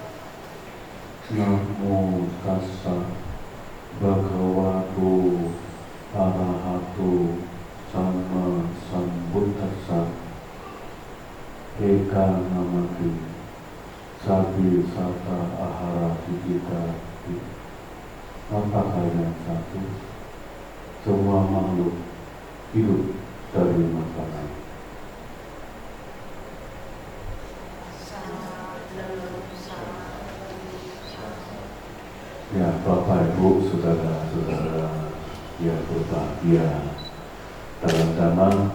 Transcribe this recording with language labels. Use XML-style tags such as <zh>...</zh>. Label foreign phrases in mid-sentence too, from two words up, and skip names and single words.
<pi>Namo tassa bhagavato arahato sama sambuddhassa. Eka namaki sabi sata ahara hidita.</pi> <id>Apakah yang satu? Semua makhluk hidup dari makanan. Ya, Bapak Ibu, saudara-saudara yang berbahagia dalam Dhamma,</id>